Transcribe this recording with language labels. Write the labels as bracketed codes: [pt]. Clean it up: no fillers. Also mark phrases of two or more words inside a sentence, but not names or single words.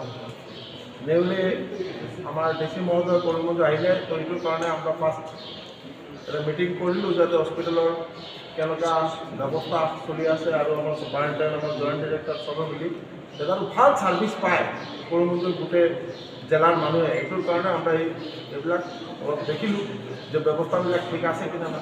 [as] নিউলি আমার ডিসি মহোদয় করিমগঞ্জ আহিলে তো এইটোৰ কাৰণে আমরা ফার্স্ট এটা মিটিং কৰিলোঁ যাতে হস্পিটেলৰ কেনেকুৱা ব্যৱস্থা চলি আছে আৰু আমাৰ সুপাৰিনটেণ্ডেণ্ট আমাৰ [en] joint director [as] চবে মিলি যাতে ভাল সাৰ্ভিস পায় করিমগঞ্জৰ গোটেই জেলাৰ মানুহে। এইটোৰ কাৰণে আমরা এইবিলাক অলপ দেখিলোঁ যে ব্যৱস্থাবিলাক ঠিক আছে কিনা নাই।